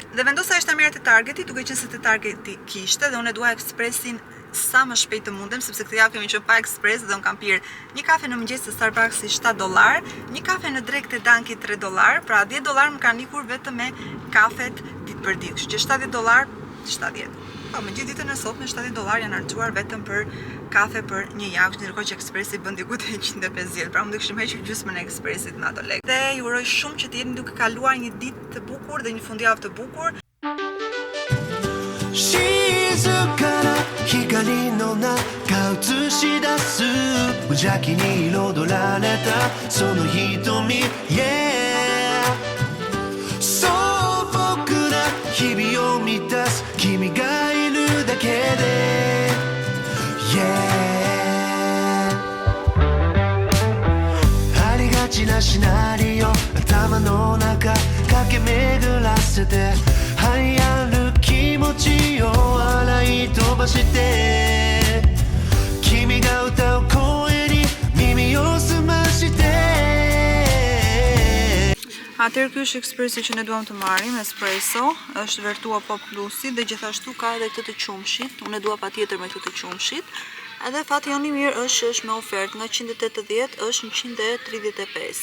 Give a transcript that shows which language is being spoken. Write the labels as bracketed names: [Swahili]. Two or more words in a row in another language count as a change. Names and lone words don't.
[Albanian] Dhe vendosa ishte merr te Targeti, duke qenë se te Targeti kishte dhe unë dua ekspresin sa më shpejt të mundem, sepse këtë javë kemi qenë pa ekspres dhe unë kam pirë një kafe në mëngjes të Starbucks i $7, një kafe në drek të Dunkin $3, pra $10 më kanë ikur vetëm me kafet ditë për ditë, kështu që $70, 70. Po, me gjithë ditën e sotme $70 janë harxuar vetëm për kafe për një javë, ndërkohë që ekspresi bën diku te 150, pra unë do kishim hequr gjysmën e ekspresit me ato lekë. Dhe ju uroj shumë që të jeni duke kaluar një ditë të bukur dhe një fundjavë të bukur. [Japanese] 光の中映し出す無邪気に彩られたその瞳 Yeah 素朴な日々を満たす君がいるだけで Yeah ありがちなシナリオ頭の中駆け巡らせて流行る気持ちを洗いとして君が歌う声に耳を澄まして [Albanian] Atëherë ky është ekspresi që ne duam të marrim, espresso, është Vertua Pop Plusi dhe gjithashtu ka edhe këtë të qumshit. Unë e dua patjetër me këtë të qumshit. Edhe fati joni mirë është që është me ofertë, nga 180 është 135.